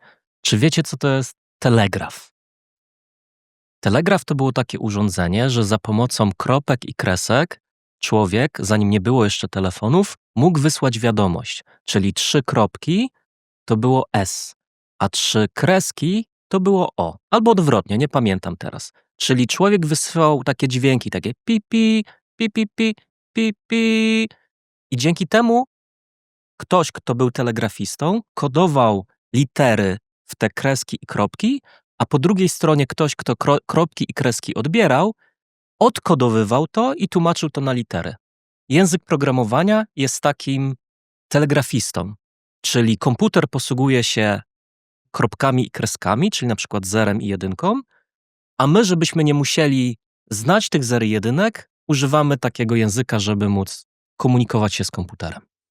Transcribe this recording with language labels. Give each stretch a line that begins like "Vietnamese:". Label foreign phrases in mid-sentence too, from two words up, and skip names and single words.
Polish: Czy wiecie, co to jest telegraf? Telegraf to było takie urządzenie, że za pomocą kropek i kresek człowiek, zanim nie było jeszcze telefonów, mógł wysłać wiadomość. Czyli 3 kropki to było S, a 3 kreski to było O. Albo odwrotnie, nie pamiętam teraz. Czyli człowiek wysyłał takie dźwięki, takie pi, pi, pi, pi, pi, pi, pi. I dzięki temu ktoś, kto był telegrafistą, kodował litery w te kreski i kropki, a po drugiej stronie ktoś, kto kropki i kreski odbierał, odkodowywał to i tłumaczył to na litery. Język programowania jest takim telegrafistą, czyli komputer posługuje się kropkami i kreskami, czyli na przykład zerem i jedynką, a my, żebyśmy nie musieli znać tych zer i jedynek, używamy takiego języka, żeby móc komunikować się z komputerem.